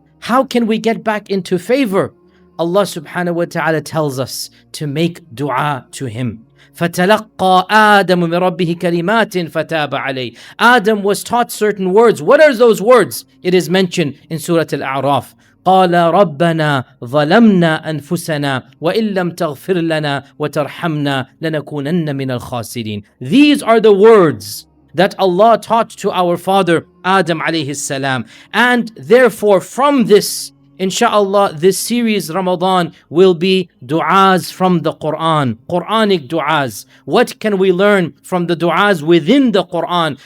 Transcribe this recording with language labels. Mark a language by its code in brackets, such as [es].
[en] How can we get back into favor? Allah [ar] subhanahu wa ta'ala [en] tells us to make dua to Him. [ar] فَتَلَقَّى آدَمُ مِنْ رَبِّهِ كَلِمَاتٍ فَتَابَ عَلَيْهِ. [en] Adam was taught certain words. What are those words? It is mentioned in Surah Al-A'raf. [ar] قال ربنا ظلمنا أنفسنا وإن لم تغفر لنا وترحمنا لنكونن من الخاسرين. [en] These are the words that Allah taught to our father Adam [ar] alayhi salam. [en] And therefore from this, inshallah, this series Ramadan will be du'as from the Qur'an, Quranic du'as. What can we learn from the du'as within the Qur'an?